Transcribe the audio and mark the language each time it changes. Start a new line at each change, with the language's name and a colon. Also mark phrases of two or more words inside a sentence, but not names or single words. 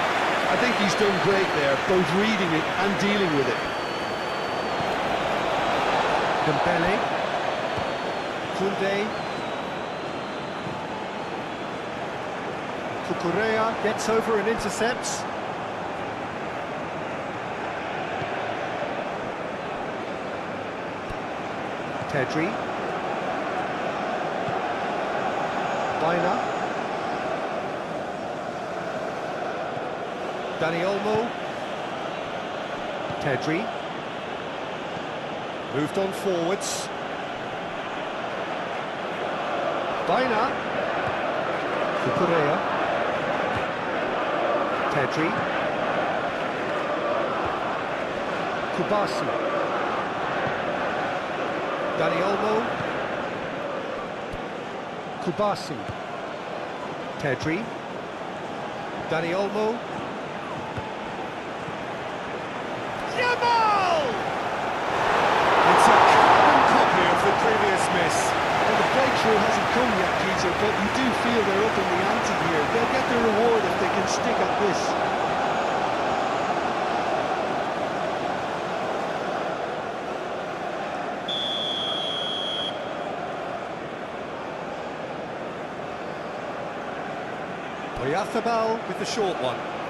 English: I think he's done great there, both reading it and dealing with it. Dembele. Koundé. Cucurella gets over and intercepts. Pedri. Baina. Dani Olmo. Pedri. Moved on forwards. Baina. Cucurella. Pedri. Kubasi. Dani Olmo. Kubasi. Pedri. Dani Olmo. Yamal! It's a carbon copy of the previous miss. Well, the breakthrough hasn't come yet, Peter, but you do feel they're up in the ante here. They'll get their reward if they can stick at this. Oyarzábal with the short one.